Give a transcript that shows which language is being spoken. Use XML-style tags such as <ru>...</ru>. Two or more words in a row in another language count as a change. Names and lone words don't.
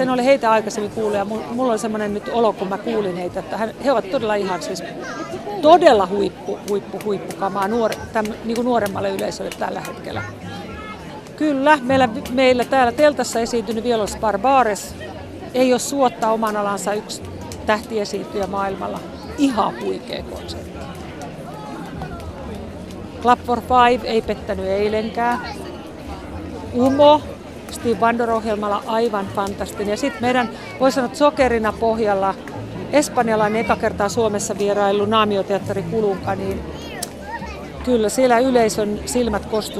<fi>En ole heitä aikaisemmin kuullut ja mulla on semmoinen nyt olo, kun mä kuulin heitä, että he ovat todella ihan siis todella huippukamaa niin kuin nuoremmalle yleisölle tällä hetkellä. Kyllä, meillä täällä teltassa esiintynyt Vielos Barbares ei ole suotta oman alansa yksi tähtiesiintyjä maailmalla. Ihan huikea konsertti. Club for Five ei pettänyt eilenkään. Umo, Steve Wonder-ohjelmalla aivan fantastinen. Ja sitten meidän, voi sanoa, sokerina pohjalla espanjalainen eka kertaa Suomessa vierailu Naamioteatteri Kulunka, niin kyllä siellä yleisön silmät kostu.</fi>